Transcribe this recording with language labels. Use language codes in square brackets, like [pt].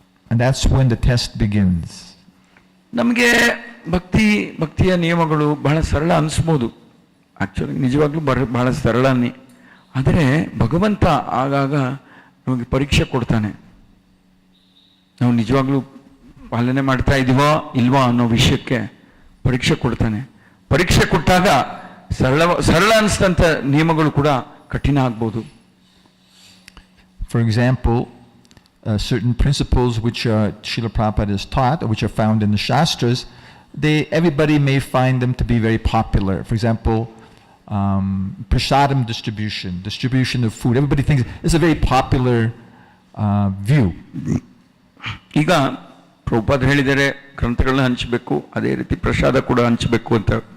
[en] And that's when the test begins. [kn] ನಮಗೆ ಭಕ್ತಿಯ ನಿಯಮಗಳು ಬಹಳ ಸರಳ ಅನಿಸ್ಬೋದು. ಆ್ಯಕ್ಚುಲಿ ನಿಜವಾಗ್ಲೂ ಬಹಳ ಸರಳನೇ. ಆದರೆ ಭಗವಂತ ಆಗಾಗ ನಮಗೆ ಪರೀಕ್ಷೆ ಕೊಡ್ತಾನೆ. ನಾವು ನಿಜವಾಗ್ಲೂ ಪಾಲನೆ ಮಾಡ್ತಾ ಇದೀವೋ ಇಲ್ವಾ ಅನ್ನೋ ವಿಷಯಕ್ಕೆ ಪರೀಕ್ಷೆ ಕೊಡ್ತಾನೆ. ಪರೀಕ್ಷೆ ಕೊಟ್ಟಾಗ ಸರಳ ಅನಿಸ್ತಂಥ ನಿಯಮಗಳು ಕೂಡ ಕಠಿಣ ಆಗ್ಬೋದು. [en] For example, certain principles which Srila Prabhupada has taught, or which are found in the Shastras, everybody may find them to be very popular. For example, prasadam distribution of food. Everybody thinks it's a very popular view. [kn] ಈಗ ಪ್ರಭುಪಾದ ಹೇಳಿದರೆ ಗ್ರಂಥಗಳನ್ನ ಹಂಚಬೇಕು, ಅದೇ ರೀತಿ ಪ್ರಸಾದ ಕೂಡ ಹಂಚಬೇಕು ಅಂತ.